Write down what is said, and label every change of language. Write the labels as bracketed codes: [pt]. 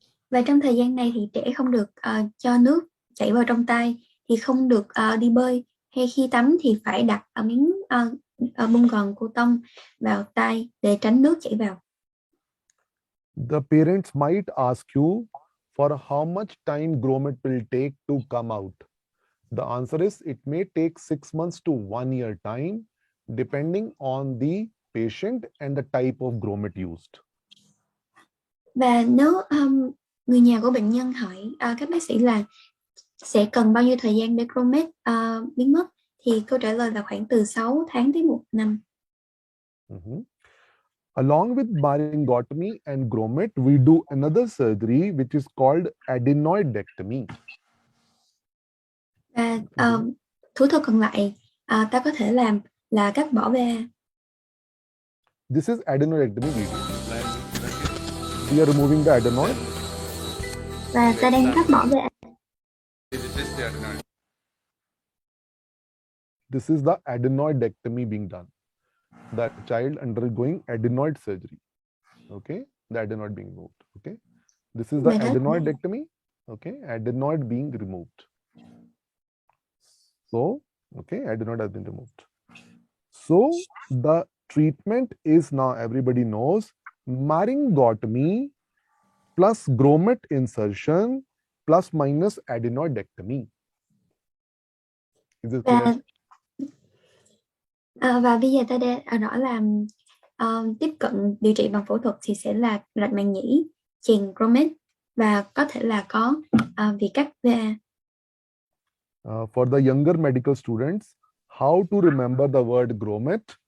[vi] Và trong thời gian này thì trẻ không được cho nước chảy vào trong tai, thì không được đi bơi, hay khi tắm thì phải đặt miếng bông gòn cô tông vào tai để tránh nước chảy vào. [en] The parents might ask you for how much time grommet will take to come out. The answer is it may take 6 months to 1 year time, depending on the patient and the type of grommet used. [vi] Và nếu người nhà của bệnh nhân hỏi các bác sĩ là sẽ cần bao nhiêu thời gian để grommet biến mất, thì câu trả lời là khoảng từ 6 tháng tới 1 năm. [en] Along with myringotomy and grommet, we do another surgery which is called adenoidectomy. [vi] Và thủ thuật còn lại ta có thể làm là cắt bỏ VA. [en] This is adenoidectomy video. We are removing the adenoid. [vi] Và ta đang cắt bỏ VA. [en] This is the adenoidectomy being done. That child undergoing adenoid surgery. Okay, the adenoid being removed. Okay, this is the adenoidectomy. Okay, adenoid being removed. So, okay, adenoid has been removed. So the treatment is now everybody knows myringotomy plus grommet insertion plus minus adenoidectomy. Is it clear? [vi] Và bây giờ ta đã rõ là tiếp cận điều trị bằng phẫu thuật thì sẽ là rạch màng nhĩ, chèn grommet và có thể là có việc cắt VA. [en] For the younger medical students, how to remember the word grommet?